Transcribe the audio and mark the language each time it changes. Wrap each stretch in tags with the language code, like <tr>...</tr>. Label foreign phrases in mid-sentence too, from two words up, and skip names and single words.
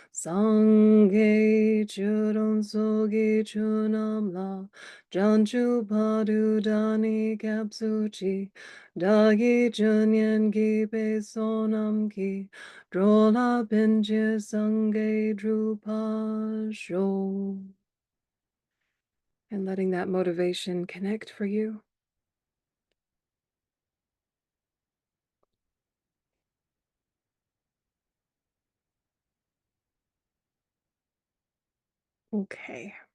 <bo>སངས་རྒྱས་ཆོས་དང་ཚོགས་ཀྱི་མཆོག་རྣམས་ལ་བྱང་ཆུབ་བར་དུ་བདག་ནི་སྐྱབས་སུ་མཆི་བདག་གིས་སྦྱིན་སོགས་བགྱིས་པའི་བསོད་ནམས་ཀྱིས་འགྲོ་ལ་ཕན་ཕྱིར་སངས་རྒྱས་འགྲུབ་པར་ཤོག.</bo> <en>And letting that motivation connect for you. Okay.</en>